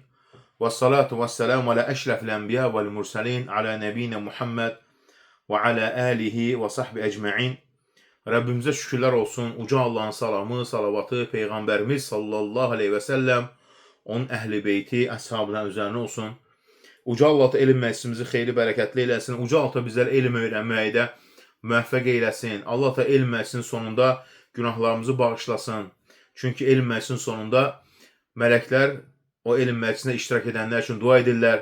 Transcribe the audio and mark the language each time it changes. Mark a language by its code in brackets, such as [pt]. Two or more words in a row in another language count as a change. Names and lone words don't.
[ar] وَالصَّلَاةُ وَالسَّلَامُ عَلَى أَشْرَفِ الْأَنْبِيَاءِ وَالْمُرْسَلِينَ عَلَى نَبِيِّنَا مُحَمَّدٍ وَعَلَى آلِهِ وَصَحْبِهِ أَجْمَعِينَ. [tr] Rabbimize şükürler olsun. Uca Allah'ın salamı, salavatı, Peygamberimiz [ar] صلى الله عليه وسلم, [tr] onun ehli beyti, ashabına üzerine olsun. [az] Uca Allah da elm məclisimizi xeyli bərəkətli eləsin. Uca Allah da bizləri elm öyrənməkdə müvəffəq eyləsin. Allah da elm məclisinin sonunda günahlarımızı bağışlasın. Çünki elm məclisinin sonunda mələklər o elm məclisində iştirak edənlər üçün dua edirlər.